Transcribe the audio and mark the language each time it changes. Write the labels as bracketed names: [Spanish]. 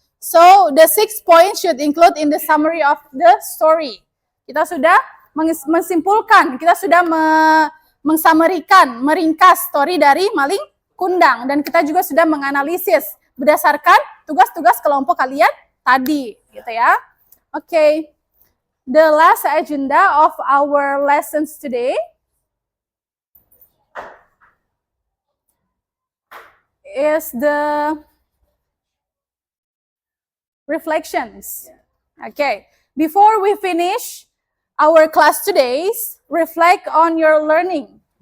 [English] So the 6 points should include in the summary of the story. [Indonesian] Kita sudah mensimpulkan, kita sudah mengsummarikan, meringkas story dari maling kundang, dan kita juga sudah menganalisis berdasarkan tugas-tugas kelompok kalian tadi, gitu ya. [English] Okay, the last agenda of our lessons today is the reflections. Okay, before we finish our class today, reflect on your learning.